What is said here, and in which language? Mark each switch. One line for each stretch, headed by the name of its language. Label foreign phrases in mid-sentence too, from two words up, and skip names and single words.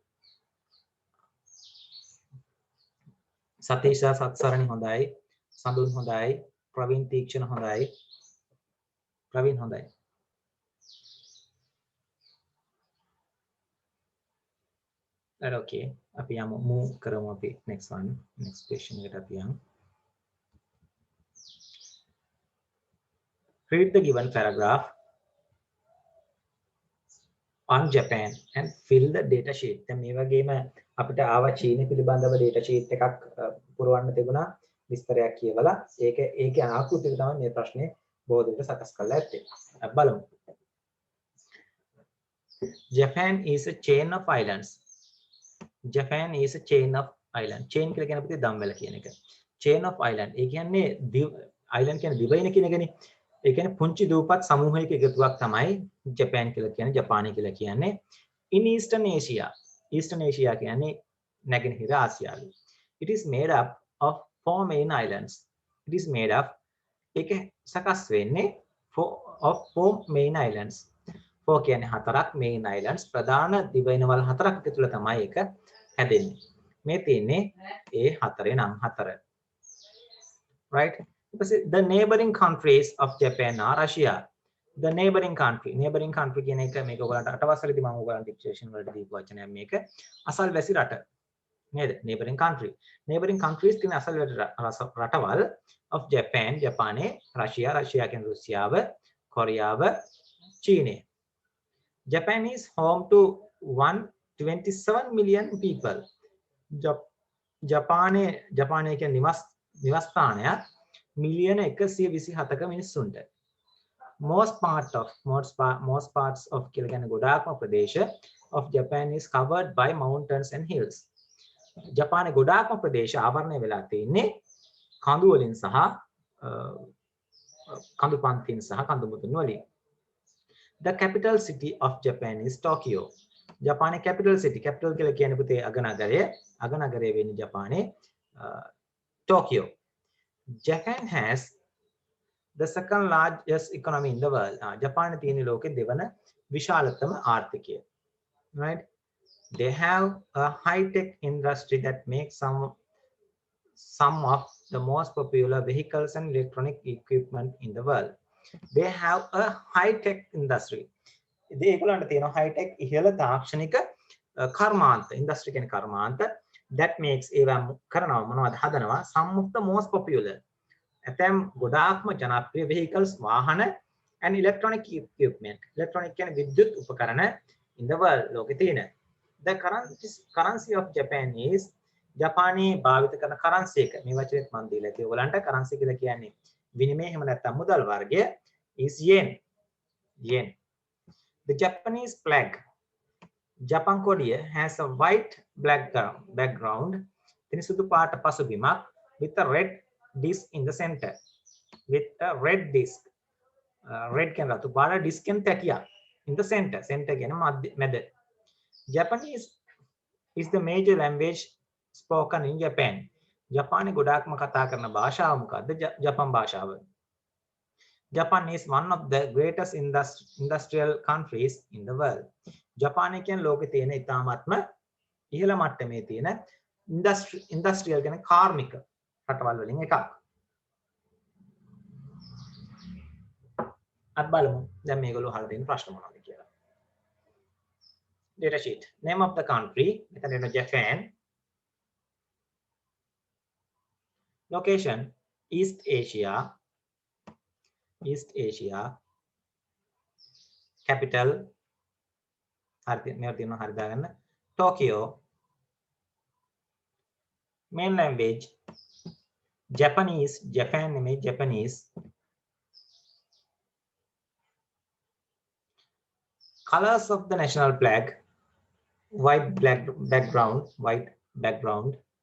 Sinhala: සතීෂා සත්සරණි හොඳයි සඳුන් හොඳයි ප්‍රවීන් තීක්ෂණ හොඳයි ප්‍රවීන් හොඳයි
English: right okay
Sinhala: අපි යමු move කරමු අපි
English: next question
Sinhala: එකට අපි යමු
English: read the given paragraph on Japan and fill the data sheet
Sinhala: දැන් මේ වගේම අපිට ආව චීන පිළිබඳව
English: data sheet
Sinhala: එකක් පුරවන්න තිබුණා විස්තරයක් කියවලා ඒකේ ආකෘතිය තමයි මේ ප්‍රශ්නේ බොහෝ දෙනෙක් සකස් කරලා ඇත්තේ බලමු
English: Japan is a chain of islands Japan is a chain of island chain
Sinhala: කියලා කියන අපිට දම්වැල කියන එක
English: chain of island
Sinhala: ඒ කියන්නේ island කියන්නේ දිවයින කියන එකනේ ඒ කියන්නේ පුංචි දූපත් සමූහයක එකතුවක් තමයි ජපාන් කියලා කියන්නේ ජපානය කියලා කියන්නේ
English: in eastern asia
Sinhala: කියන්නේ නැගෙනහිර ආසියාවේ
English: it is made up of 4 main islands it is made up
Sinhala: ඒක සකස් වෙන්නේ
English: of 4 main islands 4
Sinhala: කියන්නේ හතරක්
English: main islands
Sinhala: ප්‍රධාන දිවයිනවල් හතරක් එකතුල තමයි ඒක හැදෙන්නේ මේ තියෙන්නේ ඒ හතරේ නම් හතර right
English: the neighboring countries of Japan are Russia the neighboring country
Sinhala: කියන එක මේක ඔයගලන්ට අටවසරේදී මම ඔයගලන්ට ඩික්ෂනරි වලට දීපු වචනයක් මේක අසල්වැසි රට නේද
English: neighboring countries
Sinhala: කියන අසල්වැසි රටවල්
English: of Japan
Sinhala: ජපානයේ Russia කියන රුසියාව කොරියාව චීනය
English: Japan is home to 127 million people
Sinhala: ජපානයේ කියන නිවාස ස්ථානයක් මිලියන 127ක මිනිස්සුන්ට
English: most parts of
Sinhala: කියලා කියන්නේ ගොඩාක්ම ප්‍රදේශ
English: of Japan is covered by mountains and hills
Sinhala: ජපානයේ ගොඩාක්ම ප්‍රදේශ ආවරණය වෙලා තියෙන්නේ කඳු වලින් සහ කඳු පන්තින් සහ කඳු මුදුන් වලින්.
English: The capital city of Japan is Tokyo.
Sinhala: ජපානයේ
English: capital city,
Sinhala: capital කියලා කියන්නේ පුතේ අගනගරය වෙන්නේ ජපානයේ Tokyo.
English: Japan has the second largest economy in the world.
Sinhala: ජපානයේ තියෙන ලෝකේ දෙවන විශාලතම ආර්ථිකය.
English: Right? They have a high-tech industry that makes some of the most popular vehicles and electronic equipment in the world. They have a high-tech industry.
Sinhala: ඒගොල්ලන්ට තියෙන high-tech ඉහළ තාක්ෂණික කර්මාන්ත, industry කියන්නේ කර්මාන්ත
English: that makes
Sinhala: ඒවා කරනවා මොනවද හදනවා
English: some of the most popular
Sinhala: ඇතැම් ගොඩාක්ම ජනප්‍රිය vehicles වාහන
English: and electronic equipment.
Sinhala: electronic කියන්නේ විද්‍යුත් උපකරණ
English: in the world
Sinhala: ලෝකේ තියෙන.
English: The currency of Japan is
Sinhala: ජපානයේ භාවිත කරන currency එක මේ වචනේත් මම දීලා තියෙනවා. ඔයගලන්ට currency කියලා කියන්නේ විනිමය එහෙම නැත්නම් මුදල් වර්ගය
English: is yen.
Sinhala: yen.
English: The Japanese flag, Japan කොඩිය has a white background.
Sinhala: තින සුදු පාට පසුබිමක්
English: with a red disc in the center. With a red disc. Red
Sinhala: කියන රතු පාට
English: disc
Sinhala: එකෙන් තැටියක්
English: in the center.
Sinhala: Center කියන මැද.
English: Japanese is the major language spoken in Japan.
Sinhala: ජපානයේ ගොඩාක්ම කතා කරන භාෂාව මොකද්ද? ජපන් භාෂාව.
English: Japan is one of the greatest industrial countries in the world.
Sinhala: ජපානය කියන්නේ ලෝකේ තියෙන ඉතාමත්ම ඉහළ මට්ටමේ තියෙන industrial කියන්නේ කාර්මික රටවල් වලින් එකක්. අත් බලමු දැන් මේගොල්ලෝ අහලා තියෙන ප්‍රශ්න මොනවද කියලා.
English: Data sheet. Name of the country.
Sinhala: මෙතන එන Japan.
English: Location East Asia.
Sinhala: East Asia. Capital හරි මේවා තියෙනවා හරි දාගන්න. Tokyo.
English: Main language Japanese.
Sinhala: Japan නෙමෙයි Japanese.
English: Colors of the national flag white background.